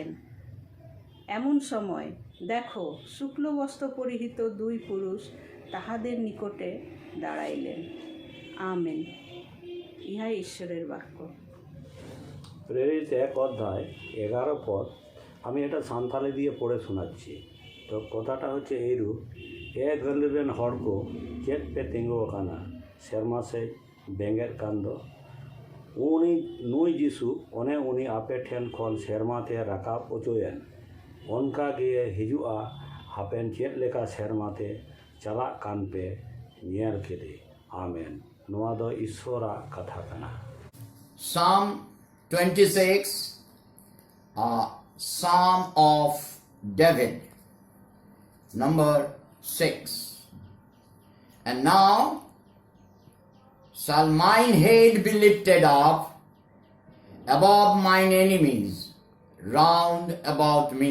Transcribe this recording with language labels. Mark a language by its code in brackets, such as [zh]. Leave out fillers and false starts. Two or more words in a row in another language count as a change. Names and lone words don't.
[bn] এমন সময় দেখো, শুক্লবস্ত্র পরিহিত 2 পুরুষ তাহাদের নিকটে দাঁড়াইলেন। আমেন। ইহাই ঈশ্বরের বাক্য। প্রেরিত 1 অধ্যায় 11 পদ। আমি এটা সান্তালি দিয়ে পড়ে শোনাচ্ছি। তো কথাটা হচ্ছে এইরূপ: [sat] ᱮ ᱜᱮᱞᱮᱵᱮᱱ ᱦᱚᱲᱠᱚ ᱪᱮᱫ ᱯᱮ ᱛᱤᱝᱜᱩ ᱠᱟᱱᱟ ᱥᱮᱨᱢᱟ ᱥᱮᱡ ᱵᱮᱸᱜᱮᱫ ᱠᱟᱱ ᱫᱚ ᱩᱱᱤ ᱱᱩᱭ ᱡᱤᱥᱩ ᱚᱱᱮ ᱩᱱᱤ ᱟᱯᱮ ᱴᱷᱮᱱ ᱠᱷᱚᱱ ᱥᱮᱨᱢᱟ ᱛᱮ ᱨᱟᱠᱟᱵ ᱚᱪᱚᱭᱮᱱ, ᱚᱱᱠᱟ ᱜᱮ ᱦᱤᱡᱩᱜᱼᱟ ᱦᱟᱯᱮᱱ ᱪᱮᱫ ᱞᱮᱠᱟ ᱥᱮᱨᱢᱟ তে ᱪᱟᱞᱟᱜ ᱠᱟᱱ ᱯᱮ ᱧᱮᱞ ᱠᱮᱫᱮ। আমেন। ᱱᱚᱣᱟ ᱫᱚ ᱤᱥᱥᱚᱨᱟᱜ ᱠᱟᱛᱷᱟ ᱠᱟᱱᱟ। [en] Psalm 26, Psalm of David, number 6. And now shall mine head be lifted up above mine enemies round about me.